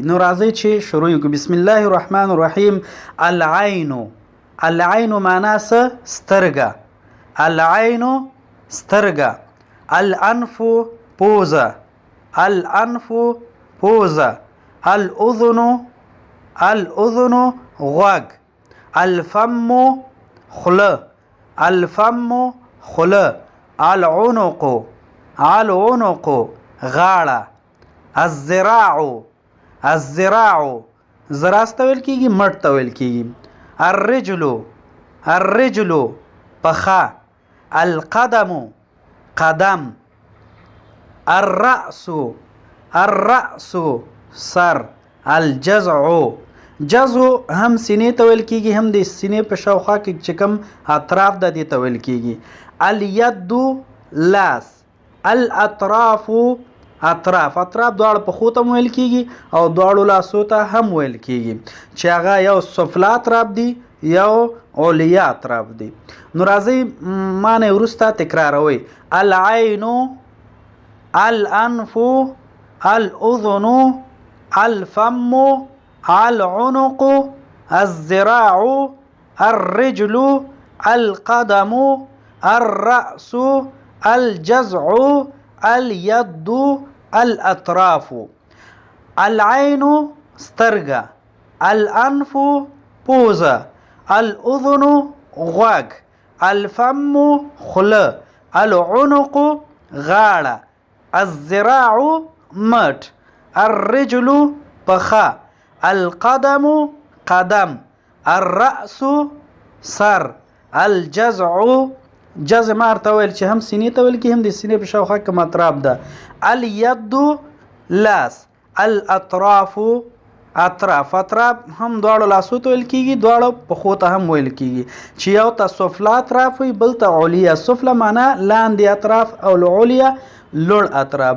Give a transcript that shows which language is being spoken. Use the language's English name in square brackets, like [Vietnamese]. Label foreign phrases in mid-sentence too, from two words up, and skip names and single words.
[Pashto] نو راځئ چې شروع کړو. [Arabic] بسم الله الرحمن الرحیم. [Pashto] العین. العین معنا څه؟ سترګه. العین سترګه. الانف پوزه. الانف پوزه. [Arabic] الاذن الاذن غوږ. [Pashto] الفم خوله. الفم خوله. [Arabic] العنق العنق غاړه. الذراع الذراع [Pashto] ذراع ته ویل کېږي، مټ ته ویل کېږي. [Arabic] الرجل الرجل پښه. القدم قدم. الرأس الرأس سر. الجزع جزع [Pashto] هم سینې ته ویل کېږي، هم د سینې په شاوخوا کې چې کوم اطراف ده دې ته ویل کېږي. الید لاس. [Arabic] الاطراف اطراف اطراف دواړه پښو ته ویل کېږي او دواړو لاسو ته هم ویل کېږي، چې هغه یو سفلا اطراف دي یو علیا اطراف دي. [Pashto] نو راځئ معنی وروسته تکراروئ. [Arabic] العین، الانف، الاذن، الفم، العنق، الذراع، الرجل، القدم، الرأس، الجزع، الید، الاطراف. [Pashto] العین سترګه. الانف پوزه. الاذن غوږ. الفم خوله. العنق غاړه. الذراع مټ. الرجل پښه. القدم قدم. الرأس سر. [Arabic] الجزع جزع [Pashto] ما ورته ویل چې هم سینې ته ویل کېږي، هم د سینې په شاوخوا کوم اطراف ده. الید لاس. [Arabic] الاطراف اطراف اطراف [Pashto] هم دواړو لاسو ته ویل کېږي، دواړو پښو ته هم ویل کېږي، چې یو ته سفلا اطراف وي، بل ته علیا. سفلا معنا لاندې اطراف او العلیا لوړ اطراف.